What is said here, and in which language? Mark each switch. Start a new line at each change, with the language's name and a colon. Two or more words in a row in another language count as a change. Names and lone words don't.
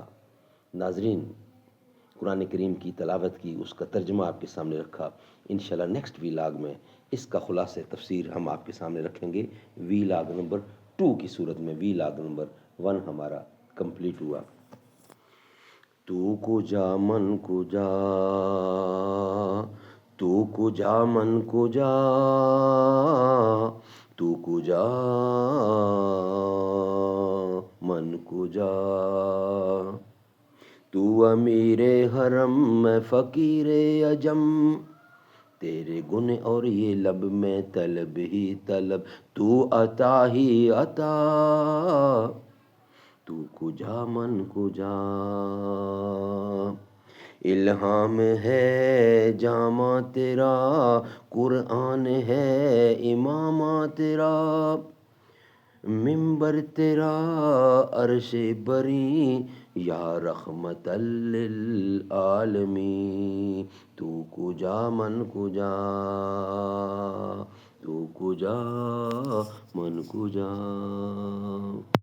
Urdu: ناظرین، قرآن کریم کی تلاوت کی، اس کا ترجمہ آپ کے سامنے رکھا۔ انشاءاللہ
English: next vlog
Urdu: میں اس کا خلاصہ تفسیر ہم آپ کے سامنے رکھیں گے، ویلاگ نمبر 2 کی صورت میں۔ ویلاگ نمبر 1 ہمارا کمپلیٹ ہوا۔
Persian: تو کجا من کجا، تو کجا من کجا، تو کجا من کجا،
Urdu: تو امیر حرم میں فقیر عجم، تیرے گن اور یہ لب میں طلب ہی طلب، تو عطا ہی عطا،
Persian: تو کجا من کجا۔
Urdu: الہام ہے جامع تیرا، قرآن ہے امامہ تیرا، ممبر تیرا عرش بری،
Arabic: یا رحمت للعالمین،
Persian: تو کجا من کجا، تو کجا من کجا.